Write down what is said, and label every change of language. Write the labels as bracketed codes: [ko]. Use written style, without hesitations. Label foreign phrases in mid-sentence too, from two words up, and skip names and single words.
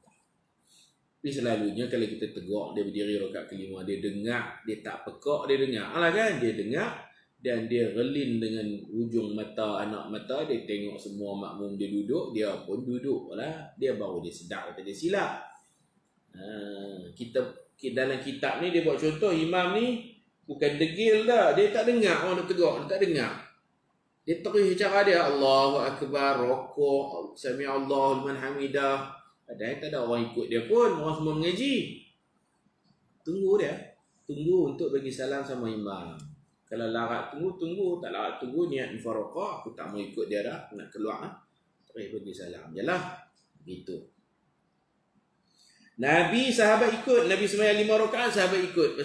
[ms] Tapi selalunya kalau kita tegur, dia berdiri rakaat kelima, dia dengar, dia tak pekak, dia dengar lah kan, dia dengar dan dia relin dengan ujung mata, anak mata, dia tengok semua makmum dia duduk, dia pun duduk lah, dia baru dia sedar kata dia silap. Kita dalam kitab ni dia buat contoh, imam ni bukan degil dah, dia tak dengar orang nak tegur, dia tak dengar. Dia terus cara dia, [ar] الله أكبر، ركوع، سمع الله لمن حمده. [ms] Padahal tak ada orang ikut dia pun, orang semua mengaji. Tunggu dia. Tunggu untuk bagi salam sama imam. Kalau larat tunggu, tak larat tunggu, niat mufaroqah, aku tak mau ikut dia dah, nak keluar. Terus bagi salam je lah. Begitu. Nabi sahabat ikut, Nabi semayang 5 rakaat, sahabat ikut.